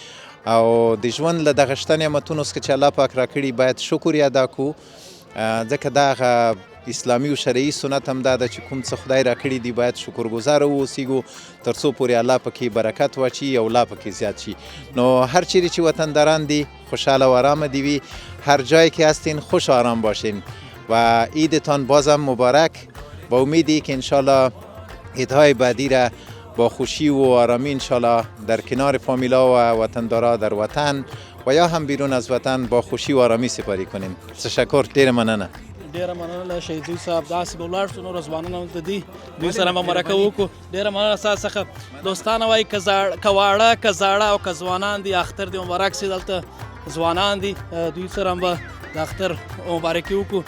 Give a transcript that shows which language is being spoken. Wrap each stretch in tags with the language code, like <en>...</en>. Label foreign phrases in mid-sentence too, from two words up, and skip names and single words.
<ps>او د ژوند له دغه شته نعمتونو څخه چې الله پاک راکړي باید شکر یې ادا کړو، ځکه دا هغه اسلامي او شرعي سنت هم دا ده چې کوم څه خدای راکړي دي باید شکرګزاره واوسیږو تر څو پورې الله پکې برکت واچي او لا پکې زیات شي. نو هر چیرې چې وطنداران دي خوشحاله و آرامه دی وی،</ps> <fa>هر جایی که هستین خوش و آرام باشین و عیدتان بازم مبارک. با امیدی که انشالله عیدهای بعدی را با خوشی و آرامی انشالله در کنار فامیلا و وطندارا در وطن و یا هم بیرون از وطن با خوشی و آرامی سپری کنیم. تشکر،</fa> <ps>ډېره مننه. ډېره مننه له شهیدزوی صاحب. داسې به ولاړ شو، نور ځوانان هم دي، دوی سره به مرکه وکړو. ډېره مننه ستاسو څخه. دوستانه وایي که واړه که زاړه او که ځوانان دي اختر دې مبارک سي. دلته ځوانان دي، دوی سره هم به د اختر مبارکي وکړو.</ps>